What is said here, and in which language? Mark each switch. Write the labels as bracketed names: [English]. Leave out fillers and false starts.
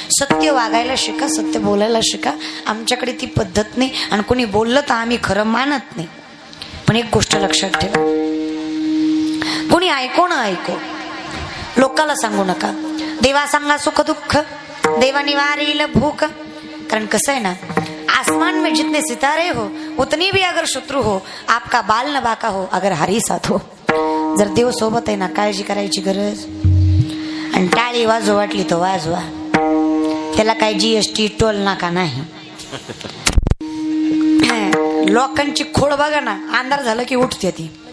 [Marathi] सत्य वागायला शिका, सत्य बोलायला शिका. आमच्याकडे ती पद्धत नाही, आणि कोणी बोललं तर आम्ही खरं मानत नाही. पण एक गोष्ट लक्षात ठेवा, कोणी ऐको ना ऐको, लोकाला सांगू नका. देवा सांगा सुख दुःख, देवा निवारील भूक. कारण कसं आहे ना, [Hindi] आसमान में जितने सितारे हो उतनी भी अगर शत्रु हो, आपका बाल न बाका हो अगर हरी साथ हो. [Marathi] जर देव सोबत आहे ना, काळजी करायची गरज. आणि टाळी वाजव वाटली तर वाजवा, त्याला काय GST टोल नाका नाही. लोकांची खोड बघा ना, अंधार झालं की उठते ती.